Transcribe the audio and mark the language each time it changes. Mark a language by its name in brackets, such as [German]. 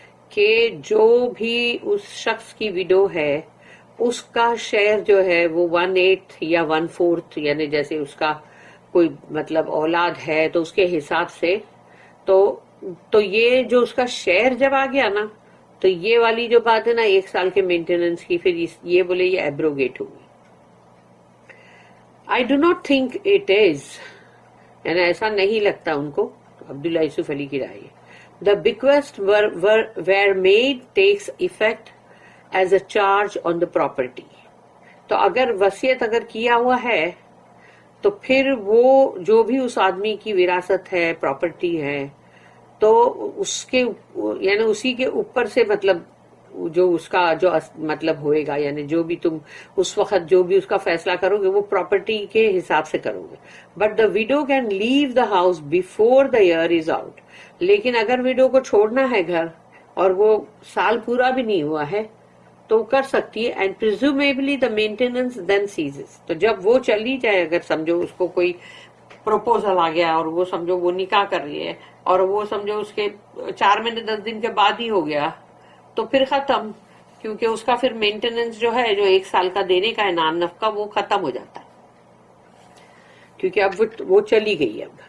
[Urdu] کہ جو بھی اس شخص کی ویڈو ہے اس کا شیئر جو ہے وہ 1/8 یا 1/4، یعنی جیسے اس کا کوئی مطلب اولاد ہے تو اس کے حساب سے تو یہ جو اس کا شیئر جب آ گیا نا، تو یہ والی جو بات ہے نا 1 سال کے مینٹیننس کی، پھر یہ بولے یہ ایبروگیٹ ہوگی. [English] I do not think it is، [Urdu] یعنی ایسا نہیں لگتا ان کو. عبداللہ یوسف علی کی رائے، [English] the bequest were made takes effect as a charge on the property. [Urdu] تو اگر وصیت اگر کیا ہوا ہے تو پھر وہ جو بھی اس آدمی کی وراثت ہے، پراپرٹی ہے، تو اس کے یعنی اسی کے اوپر سے مطلب جو اس کا جو مطلب ہوئے گا، یعنی جو بھی تم اس وقت جو بھی اس کا فیصلہ کرو گے وہ پراپرٹی کے حساب سے کرو گے. [English] But the widow can leave the house before the year is out. [Urdu] لیکن اگر ویڈو کو چھوڑنا ہے گھر اور وہ سال پورا بھی نہیں ہوا ہے تو کر سکتی ہے. [English] And presumably the maintenance then ceases. [Urdu] تو جب وہ چلی جائے، اگر سمجھو اس کو کوئی پروپوزل آ گیا اور وہ سمجھو وہ نکاح کر رہی ہے اور وہ سمجھو اس کے 4 مہینے 10 دن کے بعد ہی ہو گیا تو پھر ختم، کیونکہ اس کا پھر مینٹیننس جو ہے جو 1 سال کا دینے کا انعام نفقہ وہ ختم ہو جاتا ہے، کیونکہ اب وہ چلی گئی.